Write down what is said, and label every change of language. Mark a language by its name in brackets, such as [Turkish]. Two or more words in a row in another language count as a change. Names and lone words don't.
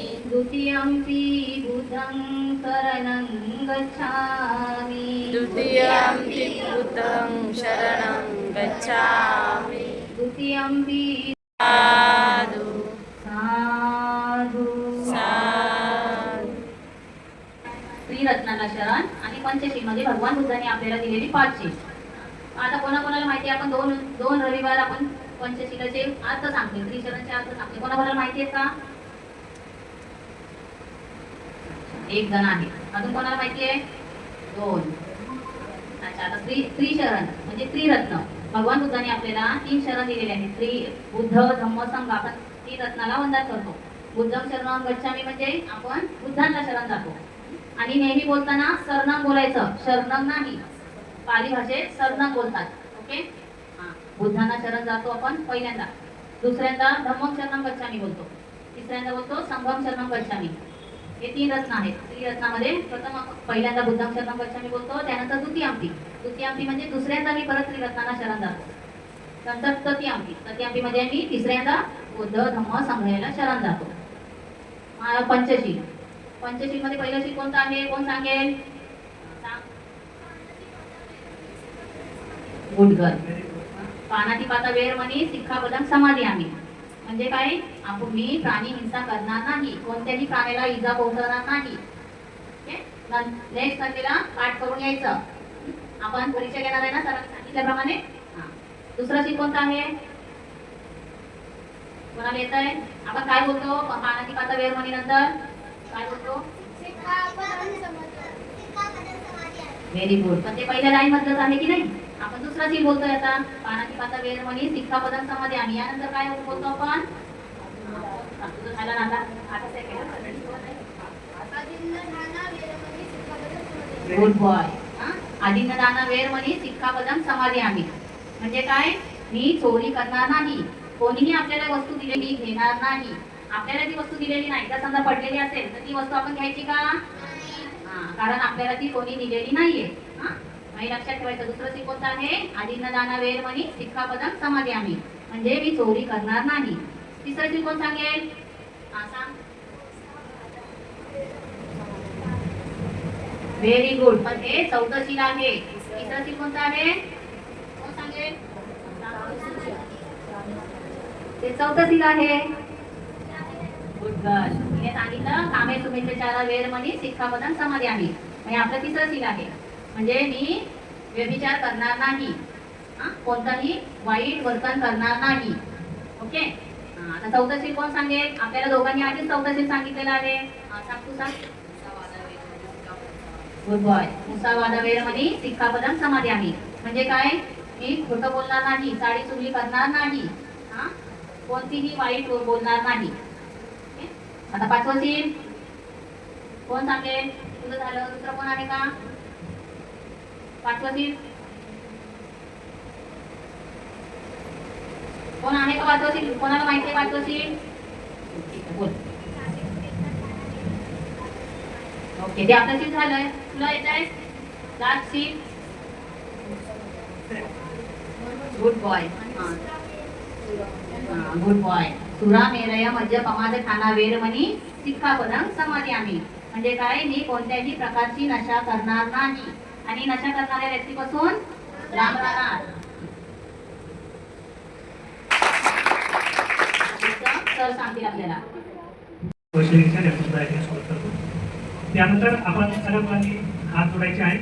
[Pali] द्वितीयंपि बुद्धं शरणं गच्छामि. द्वितीयंपि बुद्धं शरणं गच्छामि. द्वितीयंपि साधु साधु. साधु. [Marathi] त्रिरत्नाला शरण आणि पंचशील म्हणजे भगवान बुद्धांनी आपल्याला दिलेली 5 शील. आता कोणाकोणाला माहिती आहे, आपण दोन रविवार आपण पंचशीलाचे अर्थ सांगते, त्रिशरणचे अर्थ सांगते. कोणाकोणाला माहिती आहे का? एक जण आहे. अजून कोणाला माहिती आहे? 2. अच्छा. आता त्रिशरण म्हणजे त्रिरत्न. भगवान बुद्धांनी आपल्याला 3 शरण दिलेले आहेत. बुद्ध धम्म संघ. आपण त्रिरत्नाला वंदन करतो. [Pali] बुद्धं शरणं गच्छामी [Marathi] म्हणजे आपण बुद्धांना शरण जातो. आणि नेहमी बोलताना शरणं बोलायचं, शरणं नाही. पाली भाषेत शरणं बोलतात. ओके. हां. बुद्धांना शरण जातो आपण पहिल्यांदा. दुसऱ्यांदा [Pali] धम्मं शरणं गच्छामी [Marathi] बोलतो. तिसऱ्यांदा बोलतो [Pali] संघं शरणं गच्छामी. [Marathi] हे 3 रत्न आहेत. त्रिरत्नामध्ये प्रथम पहिल्यांदा [Pali] बुद्धं शरणं गच्छामी [Marathi] बोलतो, त्यानंतर द्वितीयंपी म्हणजे दुसऱ्यांदा मी परत त्रिरत्नांना शरण जातो. नंतर तृतीयंपी म्हणजे मी तिसऱ्यांदा बुद्ध धम्म संघाला शरण जातो. पंचशील मध्ये पहिलं शील कोणतं आहे? कोण सांगेल? [English] good girl. [Pali] पानातिपाता वेरमणी सिक्खापदं समादियामि [Marathi] म्हणजे काय? मी प्राणी हिंसा करणार नाही, कोणत्याही प्राण्याला इजा पोहोचवणार नाही. [English] next Sundayला [Marathi] पाठ करून यायचं. आपण परीक्षा घेणार आहे ना सरांनी सांगितल्याप्रमाणे. दुसरा शील कोणता आहे? कोणाला येत आहे? आपण काय बोलतो [Pali] पानातिपाता वेरमणी [Marathi] नंतर? काय बोलतो? [English] very good. [Marathi] पण ते पहिल्या लाईन मधलंच आहे की नाही? आपण दुसरा शील बोलतोय आता. [Pali] पानातिपाता वेरमणी सिक्खापदं समादियामि. [Marathi] यानंतर काय बोलतो आपण? तुझं झालं ना आता सेकंड. [English] good boy. [Pali] आदिन्नदाना वेरमणी सिक्खापदं समादियामि [Marathi] म्हणजे काय? मी चोरी करणार नाही, कोणीही आपल्याला वस्तू दिलेली घेणार नाही. आपल्याला ती वस्तू दिलेली नाही, जर समजा पडलेली असेल तर ती वस्तू आपण घ्यायची का? कारण आपल्याला ती कोणी दिलेली नाहीये. आणि लक्षात ठेवायचं दुसरं सी कोणतं आहे [Pali] आदिनदाना वेरमणी सिक्खापदम समादयामी [Marathi] म्हणजे मी चोरी करणार नाही. तिसरं सी कोण सांगेल? हा सांग. [English] very good. [Marathi] पण हे चौथं शील आहे. तिसरं शील कोणतं आहे? कोण सांगेल? ते चौथं शील आहे. [English] good girl. [Marathi] तिने सांगितलं [Pali] कामे सुमित्रेचारा वेरमणी सिक्खापदम समादयामी [Marathi] म्हणजे आपलं तिसरं शील आहे. म्हणजे मी व्यभिचार करणार नाही, कोणताही वाईट वर्तन करणार नाही. ओके. आता चौथं शील कोण सांगेल? आपल्याला दोघांनी आधीच चौथं शील सांगितलेलं आहे. सांग तू सांग. [English] good boy. [Pali] मुसावादा वेरमणी सिक्खापदम समादयामी [Marathi] म्हणजे काय? मी खोटं बोलणार नाही, चाडी चुगली करणार नाही, कोणतीही वाईट बोलणार नाही. आता पाचवं शील कोण सांगेल? तुझं झालं. दुसरं कोण आहे का? पाचवं शील कोण आहे का? पाचवं शील कोणाला माहिती आहे? पाचवं शील बोल. ओके. ते आपलं शील झालंय. तुला येत आहे लास्ट शील. [English] good boy. good boy. [Pali] सुरा मेरय मज्ज पमाद खाना वेरमणी सिक्खापदम समादयामी [Marathi] म्हणजे काय? मी कोणत्याही प्रकारची नशा करणार नाही आणि नशा करणाऱ्या व्यक्तीपासून लांब राहणार. सर सांगतील आपल्याला. त्यानंतर आपण सगळ्या मुलांनी हात जोडायचे आहेत.